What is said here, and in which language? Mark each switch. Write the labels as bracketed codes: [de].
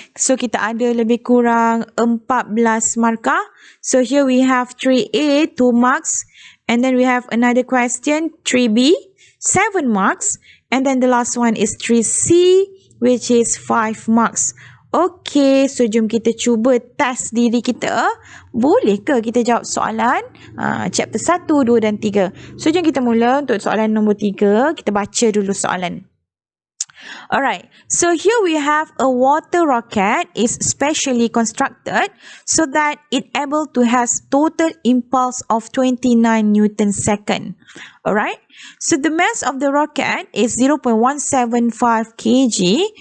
[ms] So, kita ada lebih kurang 14 markah. [en] So, here we have 3A, 2 marks. And then we have another question, 3B, 7 marks. And then the last one is 3C, which is 5 marks. [ms] Okay, so jom kita cuba test diri kita. Boleh ke kita jawab soalan chapter 1, 2 dan 3? So, jom kita mula untuk soalan nombor 3. Kita baca dulu soalan. [en] Alright, so here we have a water rocket is specially constructed so that it able to has total impulse of 29 Newton second. Alright, so the mass of the rocket is 0.175 kg.